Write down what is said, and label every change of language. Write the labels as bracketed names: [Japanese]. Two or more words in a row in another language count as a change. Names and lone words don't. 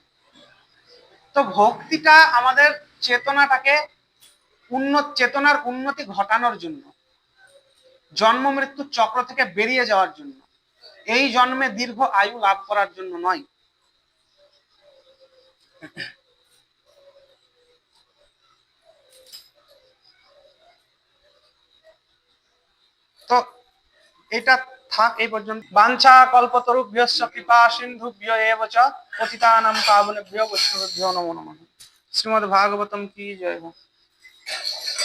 [Bangla] তো ভক্তিটা আমাদের চেতনাটাকে চেতনার উন্নতি ঘটানোর জন্য, জন্ম মৃত্যুর চক্র থেকে বেরিয়ে যাওয়ার জন্য, এই জন্মে দীর্ঘ আয়ু লাভ করার জন্য নয়। তো এটা থাক এই পর্যন্ত। [Sanskrit] বাঞ্ছা কল্পতরুভ্যশ্চ কৃপা সিন্ধুভ্য এব চ পতিতানাং পাবনেভ্যো বৈষ্ণবেভ্যো নমো নমঃ। [Bangla] শ্রীমদ্ ভাগবতম কি জয়।